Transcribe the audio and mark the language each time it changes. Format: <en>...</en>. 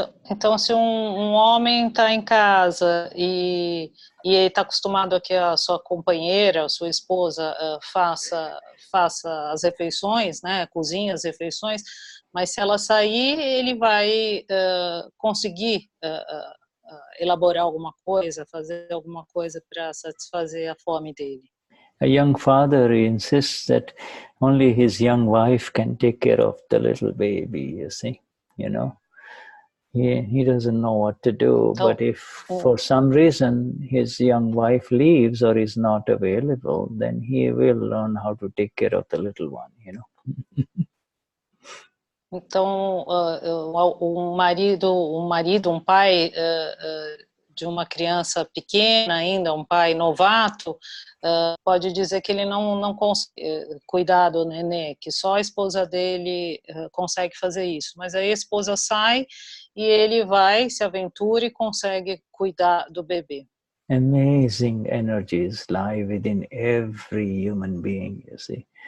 <pt>Então, se um homem está em casa e ele está acostumado a que a sua companheira, a sua esposa faça as refeições, né, cozinha as refeições, mas se ela sair, ele vai conseguir elaborar alguma coisa, fazer alguma coisa para satisfazer a fome dele.</pt> <en>A young father insists that only his young wife can take care of the little baby, you see, you know. He doesn't know what to do, but if for some reason his young wife leaves or is not available, then he will learn how to take care of the little one, you know.</en> <pt>Então, um pai de uma criança pequena ainda, um pai novato, pode dizer que ele não consegue cuidar do nenê, que só a esposa dele consegue fazer isso. Mas aí a esposa sai e ele vai, se aventura e consegue cuidar do bebê.</pt> <en>Amazing energies lie within every human being, you see.</en>